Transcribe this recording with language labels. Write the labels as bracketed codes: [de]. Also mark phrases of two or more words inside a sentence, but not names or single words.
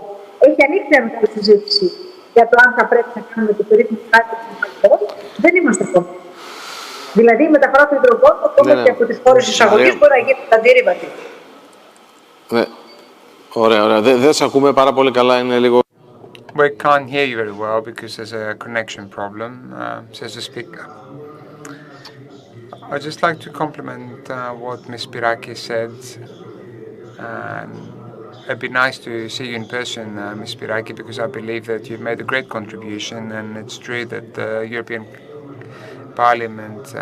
[el] Έχει ανοίξει μια μεγάλη συζήτηση για το αν θα πρέπει να κάνουμε το περίφημο hydrogen. Δεν είμαστε ακόμα. Δηλαδή η μεταφορά του υδρογόνου ακόμα και από τις χώρες εισαγωγής μπορεί να γίνει αντίρρηβατη. Ναι. Ωραία. Δεν σε ακούμε πάρα πολύ καλά, είναι λίγο... [en] We can't hear you very well because there's a connection problem, says the speaker. I'd just like to compliment what Ms. Spyraki said. It'd be nice to see you in person, Ms. Spyraki, because I believe that you've made a great contribution, and it's true that the European Parliament,